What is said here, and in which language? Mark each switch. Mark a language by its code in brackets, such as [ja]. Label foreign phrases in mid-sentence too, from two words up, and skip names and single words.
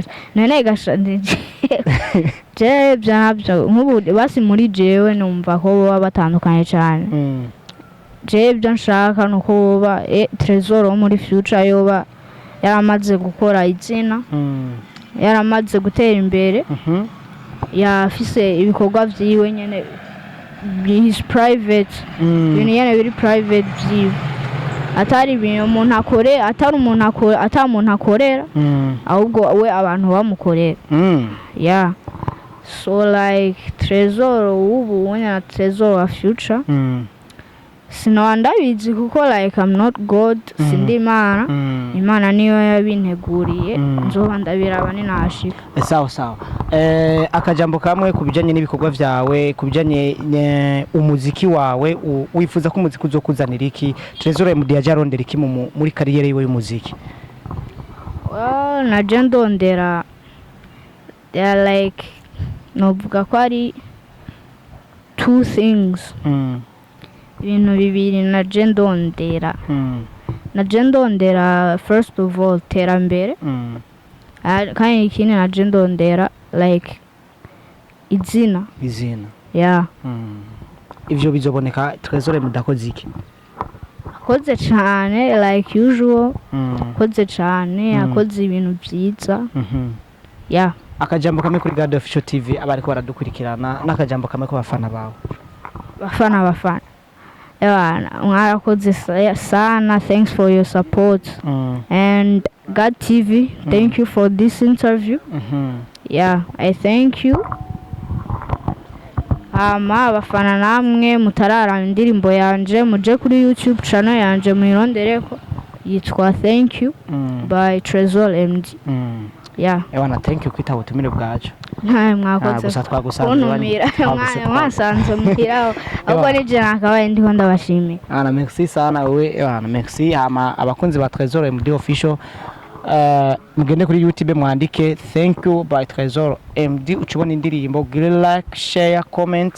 [rn] Nene gashanje je byanabyo nk'ubu basi muri jewe numva ko baba batandukanye cyane. Je byo nshaka nuko baba Trezor wo muri Future yoba yaramaze gukora izina, yaramaze gutera imbere, yafise ibikorwa vyiwe nyene [en] his private, [rn] nyene biri private vyiwe, atari ibintu umuntu akore, atari umuntu akorera, ahubwo we abantu bamukorera. [en] So like [rn] Trezor ubu na Trezor wa Future sinoba ndabizi kuko [en] like I'm not God, [rn] sindi Imana. Imana niyo yabinteguriye, nzoba ndabiraba ninashika. Sawa. Akajambo kamwe kubijanye n'ibikorwa vyawe, kubijanye umuziki wawe, wifuza ko umuziki uzokuzanira iki? Trezor MD yaje arondera iki muri kariyere yiwe y'umuziki? Well, naje ndondera, [en] they are like, [rn] novuga ko ari [en] two things. [rn] Ibintu bibiri naje ndondera. Naje ndondera [en] first of all [rn] terambere. Kandi ikindi naje ndondera like izina. [en] Yeah. [rn] Ivyo bizoboneka Trezor mudakoze iki? Akoze cyane [en] like usual. [rn] Akoze cyane, akoze ibintu byiza. [en] Yeah. [rn] Akajambo kamwe kuri God Official TV abariko baradukurikirana, n'akajambo kamwe ko bafana bawe. Bafana. Mwarakoze sana, [en] thanks for your support. And God TV, thank you for this interview. Yeah, I thank you. [rn] Abafana namwe mutarara indirimbo yanje muje kuri [en] YouTube channel [rn] yanje muyirondereko yitwa Thank You by Trezor MD. [en] Yeah. [rn] Ewana [en] thank you [rn] kwita ubutumire bwacu. Mwakoze. Gusa twagusanze mwasanze muhiraho. Ahubwo nije nakabaye ndiko ndabashimiye. Merci [sw] sana wewe. [rn] Merci abakunzi ba Trezor MD Official. Mugende kuri YouTube mwandike Thank You by Trezor MD ucibona indirimbo, gire [en] like, share, comment.